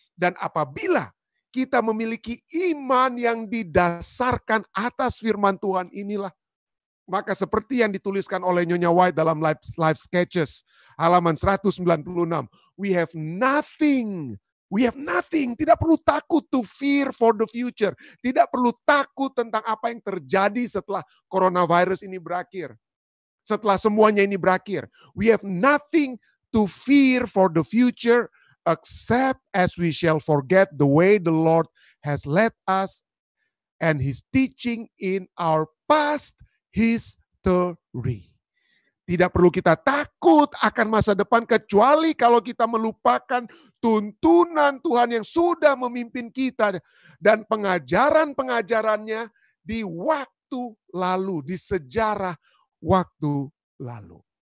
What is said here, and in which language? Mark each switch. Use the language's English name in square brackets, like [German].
[Indonesian] Dan apabila kita memiliki iman yang didasarkan atas firman Tuhan inilah, maka seperti yang dituliskan oleh Nyonya White dalam Life Sketches, halaman 196, [English] we have nothing. We have nothing. [Indonesian] Tidak perlu takut [English] to fear for the future. [Indonesian] Tidak perlu takut tentang apa yang terjadi setelah coronavirus ini berakhir. Setelah semuanya ini berakhir. [English] We have nothing to fear for the future except as we shall forget the way the Lord has led us and His teaching in our past history. [Indonesian] Tidak perlu kita takut akan masa depan kecuali kalau kita melupakan tuntunan Tuhan yang sudah memimpin kita dan pengajaran-pengajarannya di waktu lalu, di sejarah waktu lalu.